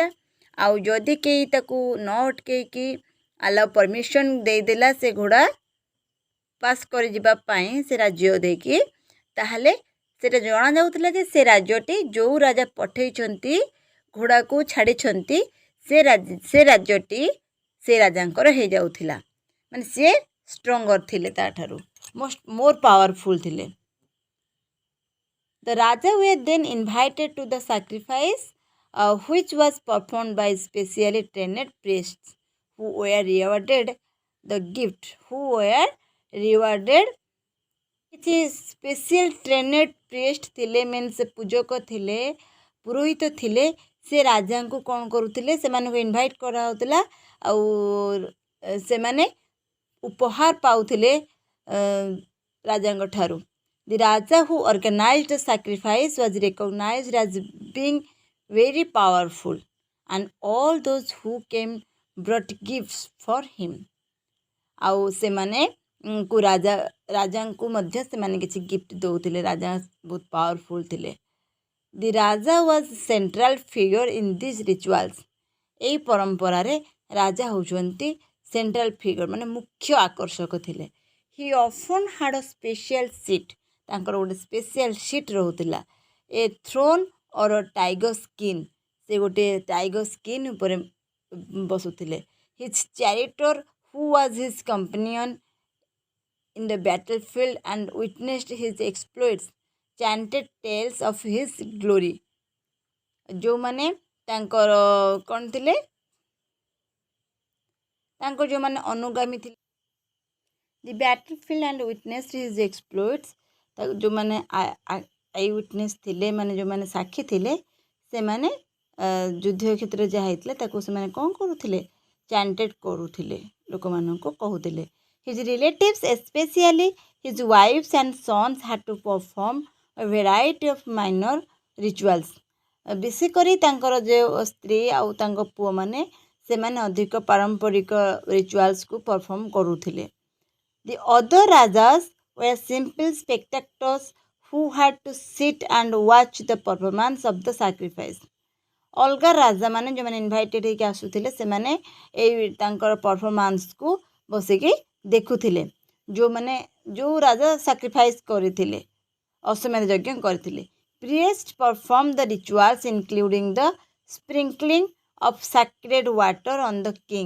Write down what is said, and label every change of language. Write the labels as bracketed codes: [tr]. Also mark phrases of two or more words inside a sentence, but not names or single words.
[or] ଆଉ ଯଦି କେହି ତାକୁ ନ ଅଟକେଇକି [en] allow permission [or] ଦେଇଦେଲା ସେ ଘୋଡ଼ା ପାସ୍ କରିଯିବା ପାଇଁ ସେ ରାଜ୍ୟ ଦେଇକି ତାହେଲେ ସେଇଟା ଜଣାଯାଉଥିଲା ଯେ ସେ ରାଜ୍ୟଟି ଯେଉଁ ରାଜା ପଠେଇଛନ୍ତି ଘୋଡ଼ାକୁ ଛାଡ଼ିଛନ୍ତି ସେ ରାଜ୍ୟଟି ସେ ରାଜାଙ୍କର ହେଇଯାଉଥିଲା। ମାନେ ସିଏ ଷ୍ଟ୍ରଙ୍ଗର ଥିଲେ ତାଠାରୁ [en] more powerful [or] ଥିଲେ। [en] the raja were then invited to the sacrifice which was performed by specially trained priests who were rewarded the gift who were rewarded [or] କିଛି ସ୍ପେଶିଆଲ ଟ୍ରେନେଡ୍ ପ୍ରିଏଷ୍ଟ ଥିଲେ ମିନ୍ସ ପୂଜକ ଥିଲେ ପୁରୋହିତ ଥିଲେ ସେ ରାଜାଙ୍କୁ କ'ଣ କରୁଥିଲେ ସେମାନଙ୍କୁ ଇନଭାଇଟ୍ କରାହେଉଥିଲା ଆଉ ସେମାନେ ଉପହାର ପାଉଥିଲେ ରାଜାଙ୍କ ଠାରୁ। [en] the raja who organised the sacrifice was recognised as being very powerful and all those who came brought gifts for him। [or] ଆଉ ସେମାନେ ରାଜାଙ୍କୁ ମଧ୍ୟ ସେମାନେ କିଛି ଗିଫ୍ଟ ଦେଉଥିଲେ। ରାଜା ବହୁତ ପାୱାରଫୁଲ୍ ଥିଲେ। [en] the raja was central figure in this rituals. [or] ଏହି ପରମ୍ପରାରେ ରାଜା ହେଉଛନ୍ତି [en] central figure [or] ମାନେ ମୁଖ୍ୟ ଆକର୍ଷକ ଥିଲେ। [en] he often had special seat [or] ତାଙ୍କର ଗୋଟେ ସ୍ପେଶିଆଲ ସିଟ୍ ରହୁଥିଲା। [en] a throne or tiger skin [or] ସେ ଗୋଟେ ଟାଇଗର ସ୍କିନ୍ ଉପରେ ବସୁଥିଲେ। [en] his charioteer who was his companion in the battlefield and witnessed his exploits chanted tales of his glory। [or] ଯେଉଁମାନେ ତାଙ୍କର କ'ଣ ଥିଲେ ତାଙ୍କର ଯେଉଁମାନେ ଅନୁଗାମୀ ଥିଲେ [en] the battlefield and witnessed his exploits [or] ଯେଉଁମାନେ [en] eye witness [or] ଥିଲେ ମାନେ ଯେଉଁମାନେ ସାକ୍ଷୀ ଥିଲେ ସେମାନେ ଯୁଦ୍ଧ କ୍ଷେତ୍ରରେ ଯାହା ହେଇଥିଲା ତାକୁ ସେମାନେ କ'ଣ କରୁଥିଲେ ଚାଣ୍ଟେଡ୍ କରୁଥିଲେ ଲୋକମାନଙ୍କୁ କହୁଥିଲେ। [en] His relatives, especially his wives and sons, had to perform a variety of minor rituals। [or] ବିଶେଷ କରି ତାଙ୍କର ଯେଉଁ ସ୍ତ୍ରୀ ଆଉ ତାଙ୍କ ପୁଅମାନେ ସେମାନେ ଅଧିକ ପାରମ୍ପରିକ ରିଚୁଆଲ୍ସକୁ ପରଫର୍ମ କରୁଥିଲେ। [en] The other rajas were simple spectators who had to sit and watch the performance of the sacrifice। [or] ଅଲଗା ରାଜାମାନେ ଯେଉଁମାନେ ଇନଭାଇଟେଡ଼ ହେଇକି ଆସୁଥିଲେ ସେମାନେ ଏଇ ତାଙ୍କର ପରଫର୍ମାନ୍ସକୁ ବସିକି ଦେଖୁଥିଲେ। ଯେଉଁ ରାଜା ସାକ୍ରିଫାଇସ୍ କରିଥିଲେ ଅଶ୍ୱମେଧ ଯଜ୍ଞ କରିଥିଲେ। [en] priest perform the rituals including the sprinkling of sacred water on the king.